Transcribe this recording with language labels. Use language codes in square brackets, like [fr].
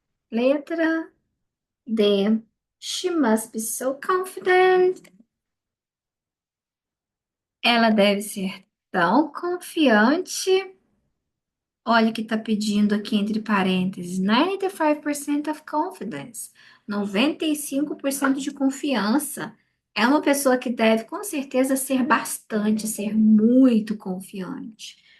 [pt] Letra D. [en] She must be so confident. [pt] Ela deve ser tão confiante. Olha que está pedindo aqui entre parênteses, [en] 95% of confidence, [pt] 95% de confiança. É uma pessoa que deve, com certeza, ser bastante, ser muito confiante.